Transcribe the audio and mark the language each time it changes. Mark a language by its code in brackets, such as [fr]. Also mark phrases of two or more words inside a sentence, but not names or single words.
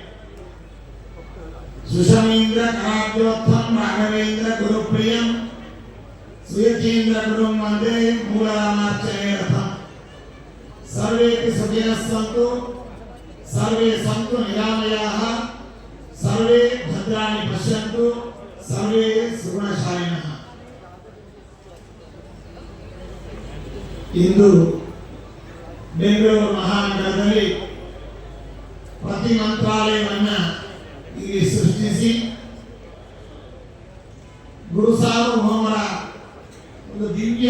[sa] सुषमीन्द्रकराब्जोत्थं राघवेन्द्र गुरुप्रियं सुयतीन्द्र गुरुं वन्दे मूलरामार्चनेरथं सर्वेऽपि सुखिनः सन्तु सर्वे सन्तु निरामयाः सर्वे भद्राणि पश्यन्तु सर्वे सुगुणशालिनः। [kn] ಇಂದು ಬೆಂಗಳೂರು ಮಹಾನಗರದಲ್ಲಿ ಪ್ರತಿ ಮಂತ್ರಾಲಯವನ್ನು ಇಲ್ಲಿ ಸೃಷ್ಟಿಸಿ ಗುರು ಸಾರ್ವಭೌಮರ ಒಂದು ದಿವ್ಯ